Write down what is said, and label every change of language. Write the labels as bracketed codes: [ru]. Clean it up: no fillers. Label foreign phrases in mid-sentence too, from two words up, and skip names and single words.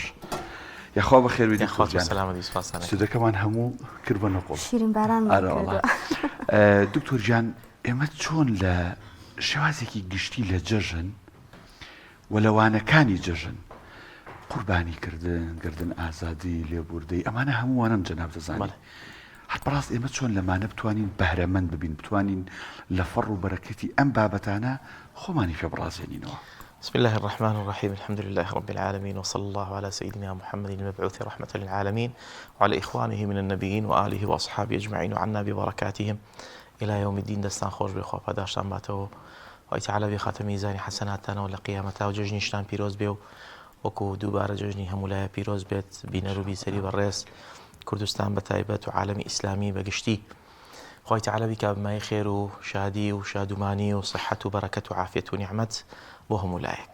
[ckb] یاخوا بە خێر سودەکەمان هەموو کرد بە نەقۆڵ دکتۆر جان ئێمە چۆن لە شێوازێکی گشتی لە جەژن و لەوانەکانی جەژن قوربانی کردن ئازادی لێبوردەی ئەمانە هەمووانم جەناب دەزانێت هەر بەڕاست ئێمە چۆن لەمانە بتوانین بەهرەمەند ببین بتوانین لە فەڕ و بەرەکەتی ئەم بابەتانە خۆمانی پێ بڕازێنینەوە. [ar] بسم الله الرحمن الرحيم الحمد لله رب العالمين وصلى الله على سيدنا محمد المبعوث رحمة للعالمين وعلى إخوانه من النبيين وآله وأصحابه أجمعين وعنا ببركاتهم إلى يوم الدين. [ckb] دستان خوش بخوا پاداشتان باتەوە وای تعالی بێ خاتە میزانی حەسەناتتانەوە لە قیامەتا و جەژنیشتان پیرۆز بێ و وەکو دووبارە جەژنی هەمولایە پیرۆز بێت بینەروبی سەری بەڕێز کوردستان بەتایبەت و عالەمی ئیسلامی بەگشتی. خوای تعالی بیکا بمای خێر و شادی و شادومانی و صحەت و بەرەکەت و عافیەت و نیعمەت بۆ هەمولایەک.